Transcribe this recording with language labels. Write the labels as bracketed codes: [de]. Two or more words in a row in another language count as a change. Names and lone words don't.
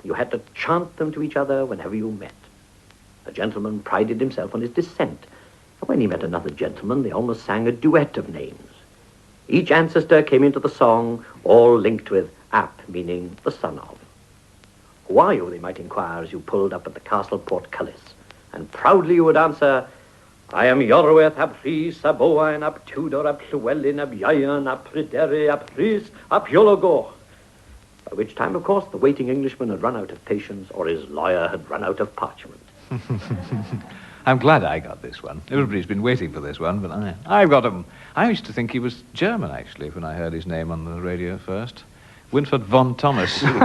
[en] You had to chant them to each other whenever you met. A gentleman prided himself on his descent. And when he met another gentleman, they almost sang a duet of names. Each ancestor came into the song, all linked with ap, meaning the son of. Who are you, they might inquire, as you pulled up at the castle portcullis. And proudly you would answer, I am Iorwerth ap Rees, ap Owain, ap Tudor, ap Llywelyn, ap Ieuan, ap Pryderi, ap Rhys, ap Iologor. By which time, of course, the waiting Englishman had run out of patience, or his lawyer had run out of parchment. I'm glad I got this one. Everybody's been waiting for this one, but I've got him. I used to think he was German, actually, when I heard his name on the radio first. Winfried von Thomas.